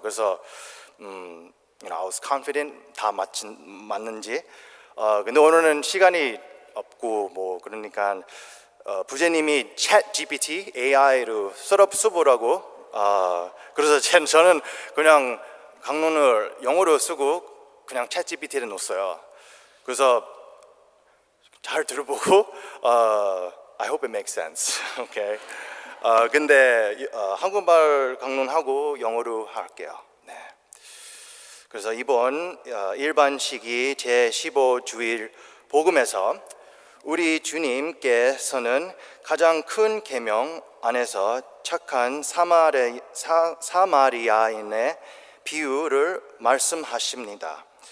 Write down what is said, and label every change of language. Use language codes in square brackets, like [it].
[ko] 그래서 [en] I was confident [ko] 다 맞는지. 근데 오늘은 시간이 없고 뭐 그러니까 부제님이 챗 GPT AI로 셋업 수보라고. 그래서 저는 그냥 강론을 영어로 쓰고 그냥 챗 GPT를 넣었어요. 그래서 잘 들어보고 [en] I hope it makes sense. Okay. [ko] 근데 한국말 강론하고 영어로 할게요. 네. 그래서 이번 일반시기 제15주일 복음에서 우리 주님께서는 가장 큰 계명 안에서 착한 사마리아인의 비유를 말씀하십니다.